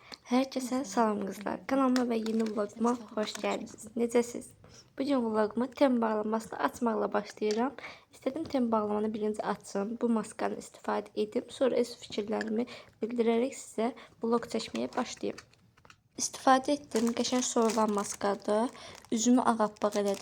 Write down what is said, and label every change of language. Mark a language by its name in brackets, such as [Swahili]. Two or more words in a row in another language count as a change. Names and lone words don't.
[Turkish] Herkese salam kızlar. Kanalıma ve yeni vloguma hoş geldiniz. [Azerbaijani] Necəsiz? Bugün vlogumu tem bağlamasını açmaqla başlayıram. İstədim tem bağlamanı birinci açım. Bu maskanı istifadə edib, sonra öz fikirlərimi bildirərək sizə vlog çəkməyə başlayayım. İstifadə etdim. Qəşəng soyulan maskadır. Üzümü ağappaq elədi.